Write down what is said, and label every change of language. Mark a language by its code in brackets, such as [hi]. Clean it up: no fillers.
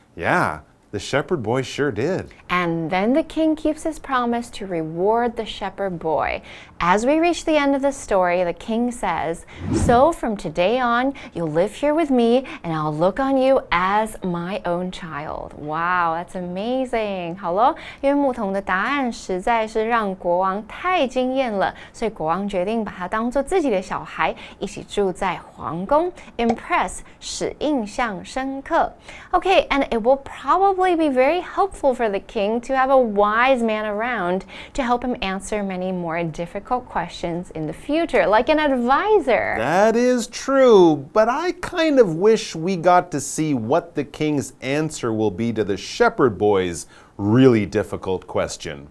[en] Yeah, the shepherd boy sure did. And then the king keeps his promise to reward the shepherd boy. As we reach the end of the story, the king says, "So from today on, you'll live here with me, and I'll look on you as my own child." Wow, that's amazing. [zh] 好了，因为牧童的答案实在是让国王太惊艳了，所以国王决定把他当作自己的小孩，一起住在皇宫。 Impress 使印象深刻。 [en] Okay, and it will probably be very helpful for the king to have a wise man around to help him answer many more difficult questions in the future, like an advisor. That is true, but I kind of wish we got to see what the king's answer will be to the shepherd boy's really difficult question.